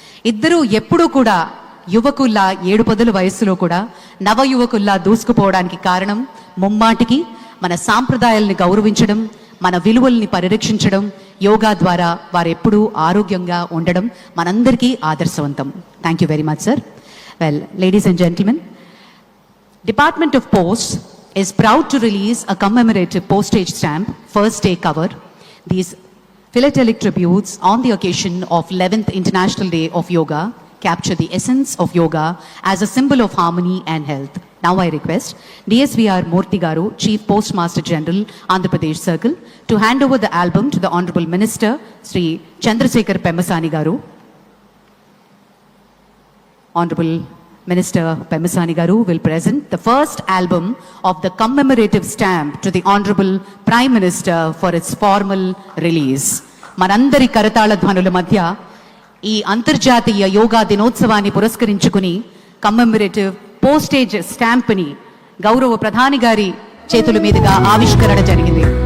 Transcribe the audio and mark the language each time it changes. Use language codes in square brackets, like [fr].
[te] ఇద్దరూ ఎప్పుడూ కూడా యువకుల్లా 7 వయస్సులో కూడా నవ యువకుల్లా దూసుకుపోవడానికి కారణం ముమ్మాటికి మన సాంప్రదాయాల్ని గౌరవించడం, మన విలువల్ని పరిరక్షించడం, యోగా ద్వారా వారు ఎప్పుడూ ఆరోగ్యంగా ఉండడం మనందరికీ ఆదర్శవంతం. [en] Thank you very much sir. Well, ladies and gentlemen, Department of Posts is proud to release a commemorative postage stamp, first day cover. These philatelic tributes on the occasion of 11th International Day of Yoga capture the essence of yoga as a symbol of harmony and health. Now I request DSVR Murthy Garu, Chief Postmaster General, Andhra Pradesh Circle, to hand over the album to the Honorable Minister, Sri Chandrasekhar Pemmasani Garu. Honorable Minister Pemmasani Garu will present the first album of the commemorative stamp to the Honorable Prime Minister for its formal release. [te] Manandari Karatala Dhvanuల మధ్య ఈ అంతర్జాతీయ యోగా దినోత్సవాన్ని పురస్కరించుకుని కమ్మెమరేటివ్ postage స్టాంప్ని గౌరవ ప్రధాని గారి చేతుల మీదుగా ఆవిష్కరణ జరిగింది.